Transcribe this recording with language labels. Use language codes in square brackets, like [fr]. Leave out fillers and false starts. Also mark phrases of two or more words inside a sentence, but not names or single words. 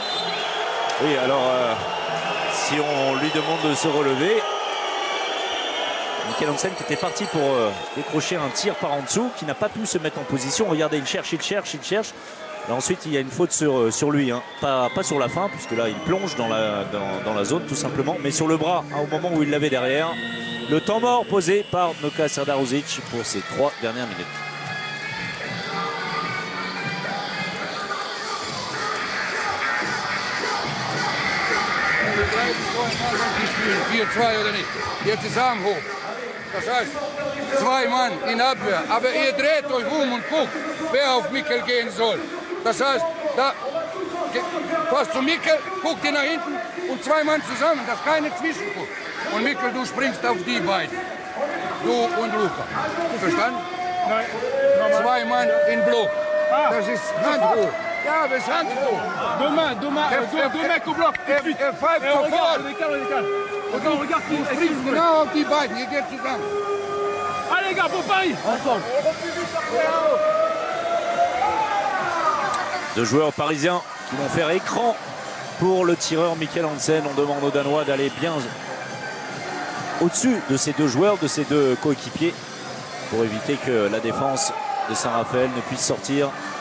[fr] Oui, alors si on lui demande de se relever, Michael Hansen qui était parti pour décrocher un tir par en dessous, qui n'a pas pu se mettre en position. Regardez, il cherche. Et ensuite, il y a une faute sur lui, pas sur la fin, puisque là, il plonge dans la zone, tout simplement, mais sur le bras, au moment où il l'avait derrière. Le temps mort posé par Noka Serdarovic pour ces 3 dernières minutes. [de] Oder nicht? Jetzt ist Arm hoch. Das heißt, 2 Mann in Abwehr. Aber ihr dreht euch und guckt, wer auf Mikkel gehen soll. Das heißt, da passt zu Mikkel, guckt ihr nach hinten und 2 Mann zusammen, dass keine zwischenguckt. Und Mikkel, du springst auf die beiden. Du und Luka. Verstanden? Nein. 2 Mann in Block. Das ist Hand hoch. Ja, [nl] we zijn gewoon. [fr] Deux mecs au bloc, tout de suite. [de] Er pfeift [fr] Et on regarde, [de] sofort. [fr] on décale. Regarde qui est [de] Springt genau auf die beiden. Ihr geht zusammen. [fr] Allez les gars, pour Paris. Ensemble. Deux joueurs parisiens qui vont faire écran pour le tireur Mikkel Hansen. On demande aux Danois d'aller bien au-dessus de ces deux joueurs, de ces deux coéquipiers, pour éviter que la défense de Saint-Raphaël ne puisse sortir.